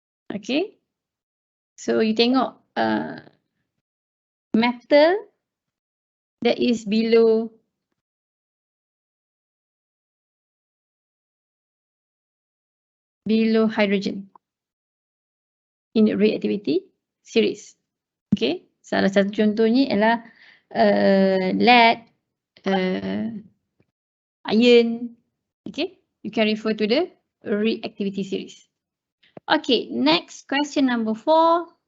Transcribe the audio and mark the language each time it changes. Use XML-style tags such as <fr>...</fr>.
<en>Okay, so you</en> <ms>tengok</ms> <en>metal that is below hydrogen in reactivity series.</en> <ms>Okay, salah satu contohnya ialah lead, iron.</ms> <en>Okay, you can refer to the reactivity series. Okay, next question number 4.</en>